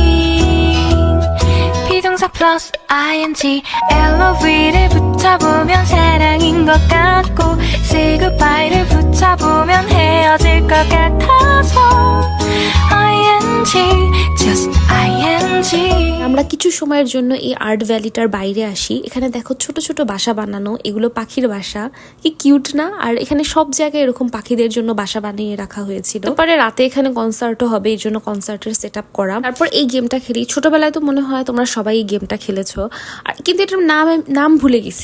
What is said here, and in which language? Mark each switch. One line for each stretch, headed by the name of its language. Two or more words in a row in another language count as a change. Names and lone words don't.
Korean: 비동사 플러스 ing LOV를 붙여보면 사랑인 것 같고
English: Say goodbye
Korean: 를 붙여보면 헤어질 것 같아서
English: ing just ing
Bangla: আমরা কিছু সময়ের জন্য এই আর্ট ভ্যালিটার বাইরে আসি। এখানে দেখো ছোট ছোট বাসা বানানো, এগুলো পাখির বাসা, কি কিউট না? আর এখানে সব জায়গায় এরকম পাখিদের জন্য বাসা বানিয়ে রাখা হয়েছিল। তারপরে রাতে এখানে কনসার্টও হবে, এই জন্য কনসার্টের
English: set up
Bangla: করা। তারপর এই গেমটা খেলি। ছোটবেলায় তো মনে হয় তোমরা সবাই এই গেমটা খেলেছো, আর কিন্তু এটার নাম ভুলে গেছি।